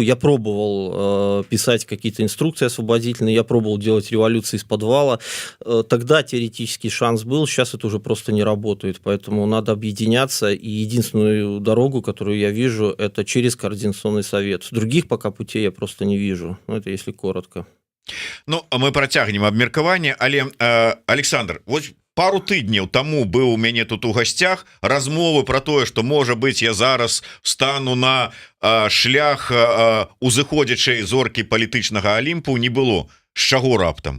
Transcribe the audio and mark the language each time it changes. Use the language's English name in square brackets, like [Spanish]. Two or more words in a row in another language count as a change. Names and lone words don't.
[Russian] Я пробовал писать какие-то инструкции освободительные, я пробовал делать революции из подвала. Тогда теоретический шанс был, сейчас это уже просто не работает. Поэтому надо объединяться, и единственную дорогу, которую я вижу, это через Координационный совет. Других пока путей я просто не вижу. Это если коротко. [Belarusian] Ну, мы працягнем абмеркаванне, але Александр, вот пару тыдняў таму быў у мяне тут у гасцях размовы про тое, што можа быць я зараз стану на шлях узыходзячай зоркі палітычнага Алімпу, не было. З чаго раптам?